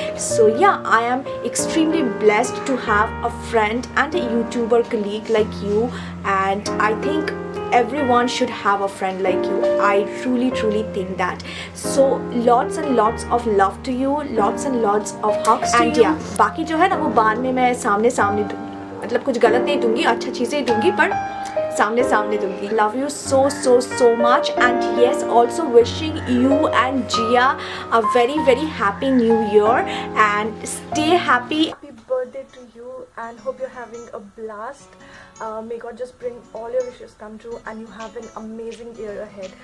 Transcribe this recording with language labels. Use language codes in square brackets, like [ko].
[en] So yeah, I am extremely blessed to have a friend and a YouTuber colleague like you, and I think everyone should have a friend like you. I truly think that. So lots and lots of love to you, lots and lots of hugs to you. [hi] Yeah, बाकी जो है ना वो बाद में मैं सामने दूंगी, मतलब कुछ गलत नहीं दूंगी, अच्छा चीज़ें दूंगी, पर सामने दूंगी. [en] Love you so much, and yes, also wishing you and Gia a very very happy new year, and stay happy. Happy birthday to you, and hope you're having a blast. May God just bring all your wishes come true, and you have an amazing year ahead.